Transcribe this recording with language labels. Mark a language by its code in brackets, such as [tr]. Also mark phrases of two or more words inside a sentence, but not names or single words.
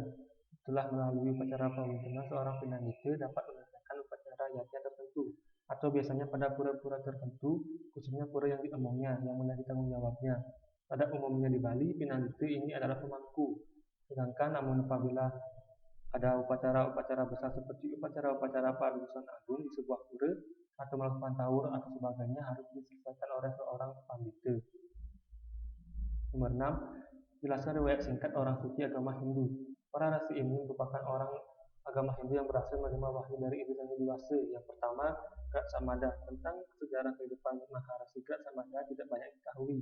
[id] Setelah melalui upacara pawintenan, seorang pinandita dapat menyelesaikan upacara yatnya tertentu, atau biasanya pada pura-pura tertentu, khususnya pura yang diemongnya, yang menjadi tanggung jawabnya. Pada umumnya di Bali, pinandita ini adalah pemangku. Sedangkan namun apabila ada upacara-upacara besar seperti upacara-upacara padusan agung di sebuah pura atau melakukan tawur atau sebagainya harus diselesaikan oleh seorang pandita. Nomor 6, jelaskan riwayat singkat orang suci agama Hindu. Para rasi ini merupakan orang agama Hindu yang berhasil menerima wahyu dari Ibu Sang Hyang. Yang pertama, Grat Samada. Tentang sejarah kehidupan Maharasi Grat Samada tidak banyak diketahui.